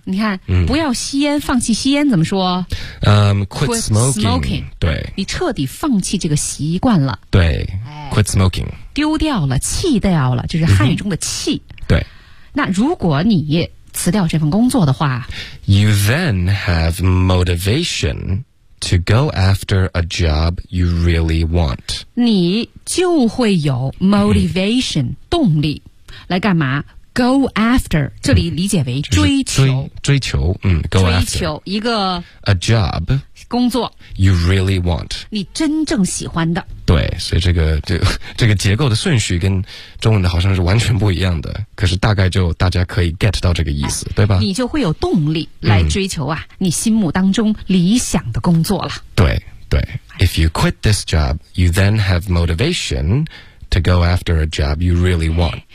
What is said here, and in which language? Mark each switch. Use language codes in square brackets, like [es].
[zh] 你看，不要吸烟，放弃吸烟怎么说？ [en] quit smoking, 对， [zh] 你彻底放弃这个习惯了， [en] 对 ，quit smoking, [zh] 丢掉了，弃掉了，就是汉语中的弃。对，那如果你辞掉这份工作的话 [en] ，you then have motivation. To go after a job you really want. [zh] 你就会有 motivation,、mm-hmm. 动力来干嘛 ? [en] go after, [zh] 这里理解为追求。追求, [en] go after. [zh] 追求一个 [en] a job, [zh] 工作 [en] you really want. [zh] 你真正喜欢的。对所以这个结构的顺序跟中文的好像是完全不一样的可是大概就大家可以 get 到这个意思对吧你就会有动力来追求啊、你心目当中理想的工作了 [en] 对对 If you quit this job you then have motivation to go after a job you really want